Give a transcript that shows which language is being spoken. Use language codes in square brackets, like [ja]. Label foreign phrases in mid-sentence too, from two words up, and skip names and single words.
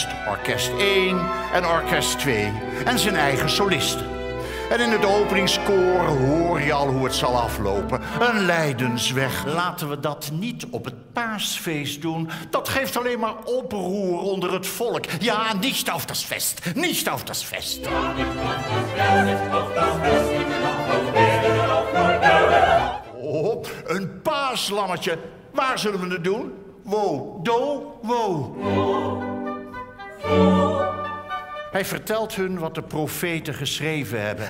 [nl] Orkest 1 en orkest 2. En zijn eigen solisten. En in het openingskoor hoor je al hoe het zal aflopen. Een lijdensweg. Laten we dat niet op het paasfeest doen. Dat geeft alleen maar oproer onder het volk. [de] Ja, niet auf das Fest. Niet auf das Fest. [nl] Oh, een paaslammetje. Waar zullen we het doen? Wo, do, wo. Hij vertelt hun wat de profeten geschreven hebben.